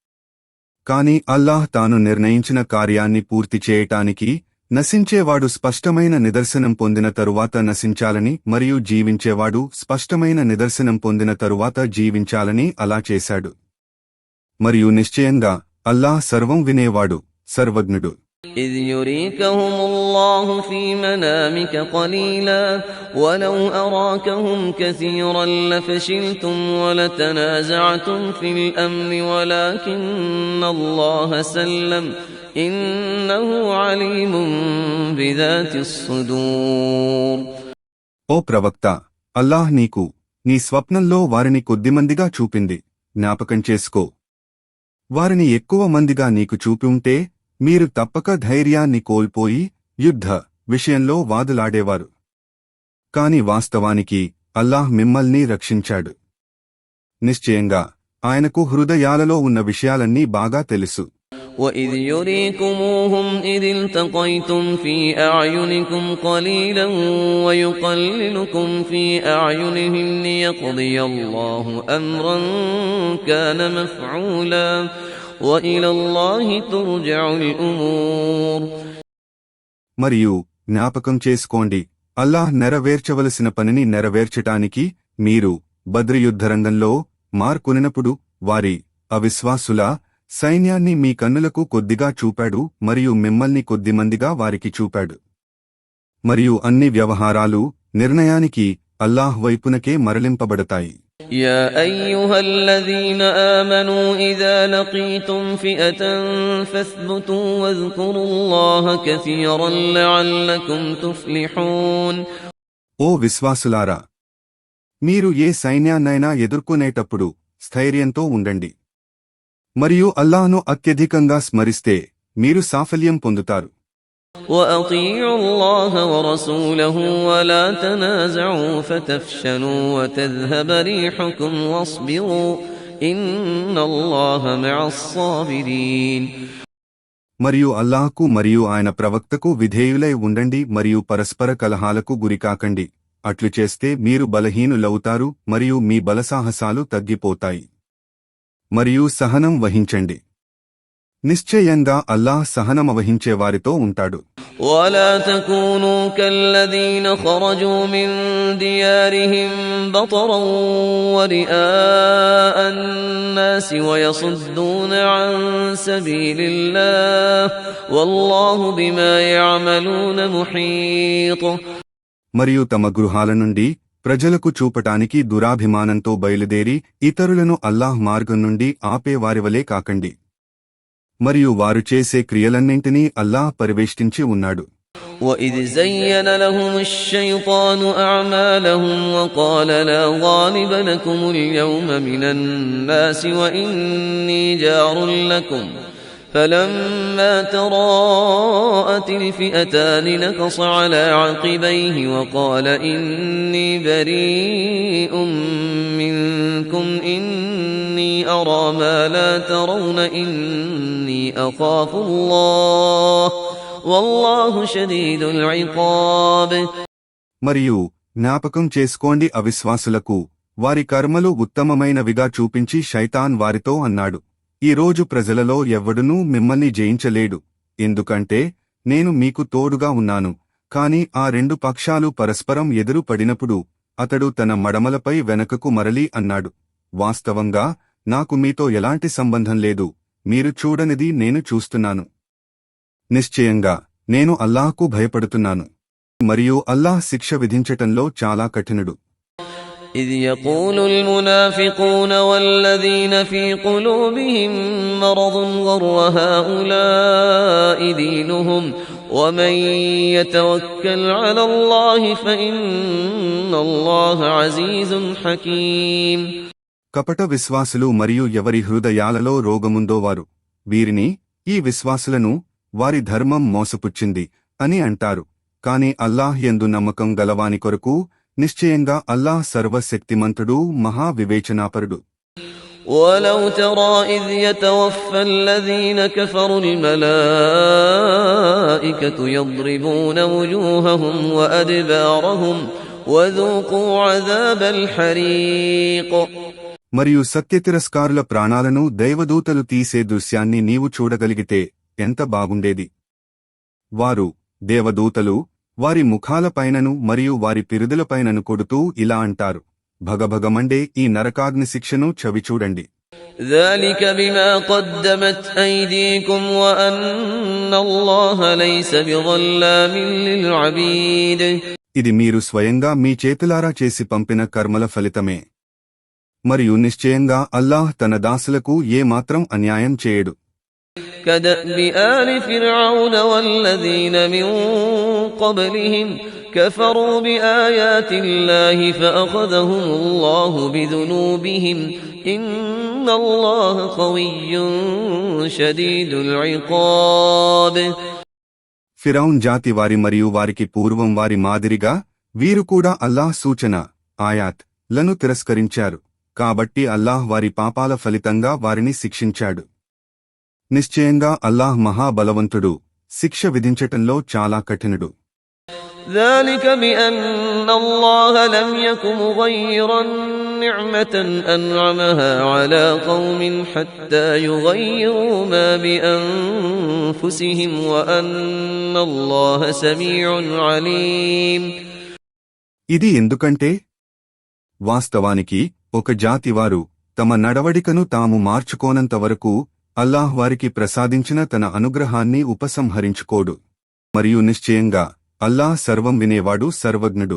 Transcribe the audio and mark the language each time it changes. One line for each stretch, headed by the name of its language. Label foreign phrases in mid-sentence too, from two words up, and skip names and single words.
Telugu: కాని అల్లాహ్ తాను నిర్ణయించిన కార్యాన్ని పూర్తి చేయటానికి నశించేవాడు స్పష్టమైన నిదర్శనం పొందిన తరువాత నశించాలని మరియు జీవించేవాడు స్పష్టమైన నిదర్శనం పొందిన తరువాత జీవించాలని అలా చేశాడు. మరియు నిశ్చయంగా అల్లాహ్ సర్వం వినేవాడు సర్వజ్ఞుడు.
Arabic: إذ يريكهم الله في منامك قليلا ولو أراكهم كثيرا لفشلتم ولتنازعتم في الأمر ولكن الله سلم إنه عليم بذات الصدور.
Telugu: ఓ ప్రవక్త, అల్లాహ్ నీకు నీ స్వప్నంలో వారిని కొద్దిమందిగా చూపింది జ్ఞాపకం చేసుకో. వారిని ఎక్కువ మందిగా నీకు చూపి ఉంటే మీరు తప్పక ధైర్యాన్ని కోల్పోయి యుద్ధ విషయంలో వాదులాడేవారు. కాని వాస్తవానికి అల్లాహ్ మిమ్మల్ని రక్షించాడు. నిశ్చయంగా ఆయనకు హృదయాలలో ఉన్న విషయాలన్నీ బాగా తెలుసు.
Arabic: وَإِذْ يُرِيكُمُوهُمْ إِذِ الْتَقَيْتُمْ فِي أَعْيُنِكُمْ قَلِيلًا وَيُقَلِّلُكُمْ فِي أَعْيُنِهِمْ لِيَقْضِيَ اللَّهُ أَمْرًا كَانَ مَفْعُولًا وَإِلَى اللَّهِ تُرْجَعُ الْأُمُورُ.
Telugu: మరియు జ్ఞాపకం చేసుకోండి, అల్లాహ్ నెరవేర్చవలసిన పనిని నెరవేర్చటానికి మీరు బద్రి యుద్ధరంగంలో మార్కొనినప్పుడు వారి అవిశ్వాసుల సైన్యాన్ని మీ కన్నులకు కొద్దిగా చూపాడు మరియు మిమ్మల్ని కొద్దిమందిగా వారికి చూపాడు. మరియు అన్ని వ్యవహారాలు నిర్ణయానికి అల్లాహ్ వైపునకే మరలింపబడతాయి.
Arabic: يا أيها الذين آمنوا إذا لقيتم فئة فاثبتوا واذكروا الله كثيرا لعلكم تفلحون.
Telugu: ఓ విశ్వాసులారా, మీరు ఏ సైన్యాన్నైనా ఎదుర్కొనేటప్పుడు స్థైర్యంతో ఉండండి మరియు అల్లాహ్ను అత్యధికంగా స్మరిస్తే మీరు సాఫల్యం పొందుతారు.
Arabic: وأطيعوا الله ورسوله ولا تنازعوا فتفشلوا وتذهب ريحكم واصبروا إن الله مع الصابرين.
Telugu: మరియు అల్లాహ్కు మరియు ఆయన ప్రవక్తకు విధేయులై ఉండండి మరియు పరస్పర కలహాలకు గురికాకండి. అట్లు చేస్తే మీరు బలహీనులవుతారు మరియు మీ బలసాహసాలు తగ్గిపోతాయి. మరియు సహనం వహించండి. నిశ్చయంగా అల్లాహ్ సహనమవహించేవారితో ఉంటాడు.
Arabic: ولا تكونوا كالذين خرجوا من ديارهم بطرا ورئاء الناس ويصدون عن سبيل الله والله بما يعملون محيط.
Telugu: మరియు తమ గృహాల నుండి ప్రజలకు చూపటానికి దురాభిమానంతో బయలుదేరి ఇతరులను అల్లాహ్ మార్గం నుండి ఆపేవారివలే కాకండి. మరియు వారు చేసే క్రియలన్నింటినీ అల్లాహ్ పరివేష్టించి ఉన్నాడు.
Arabic: وَإِذْ زَيَّنَ لَهُمُ الشَّيْطَانُ أَعْمَالَهُمْ وَقَالَ لَا غَالِبَ لَكُمُ الْيَوْمَ مِنَ النَّاسِ وَإِنِّي جَارٌ لَكُمْ فَلَمَّا تَرَاءَتِ الْفِئَتَانِ نَكَصَ عَلَى عَقِبَيْهِ وَقَالَ إِنِّي بَرِيءٌ مِّنكُمْ إِنِّي أَرَىٰ مَا لَا تَرَوْنَ إِنِّي أَخَافُ اللَّهَ وَاللَّهُ شَدِيدُ الْعِقَابِ.
Telugu: మరియు జ్ఞాపకం చేసుకోండి, అవిశ్వాసులకు వారి కర్మలు ఉత్తమమైనవిగా చూపించి శైతాన్ వారితో అన్నాడు, ఈ రోజు ప్రజలలో ఎవ్వడునూ మిమ్మల్ని జయించలేడు, ఎందుకంటే నేను మీకు తోడుగా ఉన్నాను. కాని ఆ రెండు పక్షాలు పరస్పరం ఎదురు పడినప్పుడు అతడు తన మడమలపై వెనకకు మరలి అన్నాడు, వాస్తవంగా నాకు మీతో ఎలాంటి సంబంధం లేదు, మీరు చూడనిది నేను చూస్తున్నాను. నిశ్చయంగా నేను అల్లాహ్కు భయపడుతున్నాను. మరియు అల్లాహ్ శిక్ష విధించటంలో చాలా కఠినుడు.
Arabic: إذ يقول المنافقون والذين في قلوبهم مرض غر هؤلاء دينهم ومن يتوكل على الله فإن الله عزيز حكيم.
Telugu: కపట విశ్వాసులు మరియు ఎవరి హృదయాలలో రోగముందో వారు వీరిని, ఈ విశ్వాసులను వారి ధర్మం మోసపుచ్చింది అని అంటారు. కాని అల్లాహ్ యందు నమ్మకం గలవాని కొరకు నిశ్చయంగా అల్లాహ్ సర్వశక్తిమంతుడు, మహావివేచనాపరుడు.
Arabic: ولو ترى إذ يتوفى الذين كفروا الملائكة يضربون وجوههم وأدبارهم وذوقوا عذاب الحريق.
Telugu: మరియు సత్యతిరస్కారుల ప్రాణాలను దైవదూతలు తీసే దృశ్యాన్ని నీవు చూడగలిగితే ఎంత బాగుండేది. వారు, దేవదూతలు, వారి ముఖాలపైనను మరియు వారి పిరుదులపైనను కొడుతూ ఇలా అంటారు, భగభగమండే ఈ నరకాగ్ని శిక్షను చవిచూడండి.
Arabic: ذلك بما قدمت أيديكم وأن الله ليس بظلام للعبيد.
Telugu: ఇది మీరు స్వయంగా మీ చేతులారా చేసి పంపిన కర్మల ఫలితమే. మరియు నిశ్చయంగా అల్లాహ్ తన దాసులకు ఏమాత్రం అన్యాయం చేయడు.
Arabic: كدأب آل فرعون والذين من قبلهم كفروا بآيات الله فأخذهم الله بذنوبهم إن الله قوي شديد العقاب.
Telugu: ఫిరౌన్ జాతి వారి మరియు వారికి పూర్వం వారి మాదిరిగా వీరు కూడా అల్లాహ్ సూచన, ఆయాత్ లను తిరస్కరించారు. కాబట్టి అల్లాహ్ వారి పాపాల ఫలితంగా వారిని శిక్షించాడు. నిశ్చయంగా అల్లాహ్ మహాబలవంతుడు, శిక్ష విధించటంలో చాలా కఠినుడు.
Arabic: ذلك بأن الله لم يك مغيرا نعمة أنعمها على قوم حتى يغيروا ما بأنفسهم وأن الله سميع عليم.
Telugu: ఇది ఎందుకంటే వాస్తవానికి ఒక జాతివారు తమ నడవడికను తాము మార్చుకోనంతవరకు అల్లాహ్ వారికి ప్రసాదించిన తన అనుగ్రహాన్ని ఉపసంహరించుకోడు. మరియు నిశ్చయంగా అల్లాహ్ సర్వం వినేవాడు, సర్వజ్ఞుడు.